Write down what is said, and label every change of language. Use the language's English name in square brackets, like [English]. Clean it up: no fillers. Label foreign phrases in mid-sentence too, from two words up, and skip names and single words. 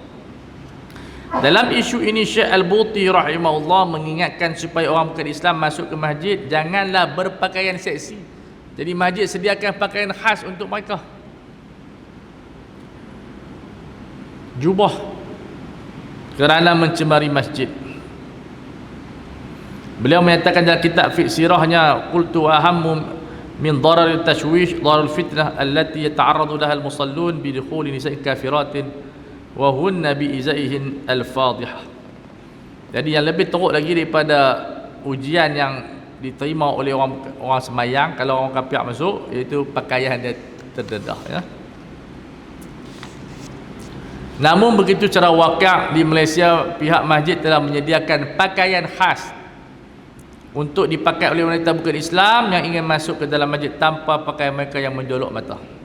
[Malay] Dalam isu ini Syekh Al-Buti rahimahullah mengingatkan supaya orang bukan Islam masuk ke masjid janganlah berpakaian seksi. Jadi masjid sediakan pakaian khas untuk mereka. Jubah kerana mencemari masjid. Beliau menyatakan dalam kitab fiqh sirahnya, [Arabic] قلت أهم من ضرر التشويش ضرر الفتنة التي يتعرض لها المصلون بدخول نساء كافرات وهن بأزيائهن الفاضحة. [Malay] Jadi yang lebih teruk lagi daripada ujian yang diterima oleh orang semayang kalau orang kafir masuk, iaitu pakaian dia terdedah, ya. Namun begitu cara wakil di Malaysia, pihak masjid telah menyediakan pakaian khas untuk dipakai oleh wanita bukan Islam yang ingin masuk ke dalam masjid tanpa pakaian mereka yang menjolok mata.